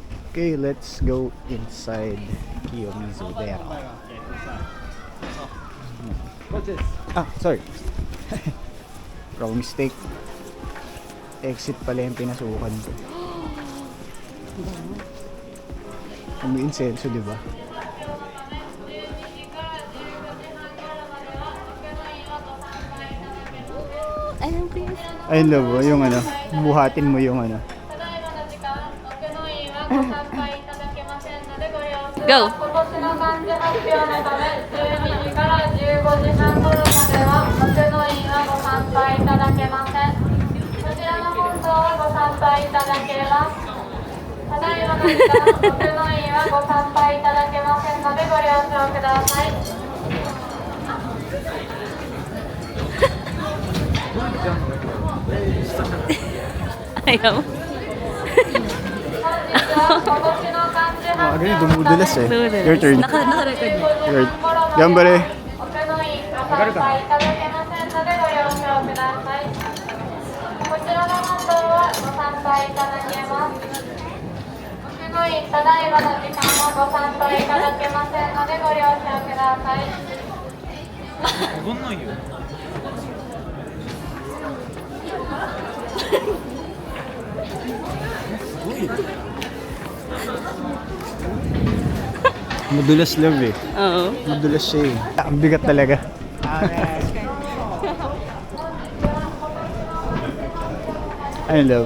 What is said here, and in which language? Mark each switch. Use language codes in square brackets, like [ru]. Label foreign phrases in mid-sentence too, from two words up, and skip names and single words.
[en] Okay, let's go inside Kiyomizu there. Ah, sorry. Wrong mistake. [tl] Exit pala yung pinasukan ko. May insenso, di ba? Ayun, please. Ayun love, yung ano, buhatin mo yung ano. [en] Go! [ja] 今年の漢字発表のため12時から15時半頃まではお手の印はご参拝いただけません。こちらの本堂はご参拝いただけます。ただいまの時間、お手の印はご参拝いただけませんのでご了承ください。 [tl] Ayaw. [ja] 本日は今年の漢字発表 [tl] Dumudulas eh. Dulas. [en] Your turn. [tl] Naka-record mo. [en] Your Gambare. [ja] お手の印ご参拝いただけませんのでご了承ください。こちらの本堂はご参拝いただけます。お手の印ただいまの時間はご参拝いただけませんのでご了承ください。 [tl] Madulas love eh. Oo. Madulas siya eh. Ang bigat talaga. Ayun love.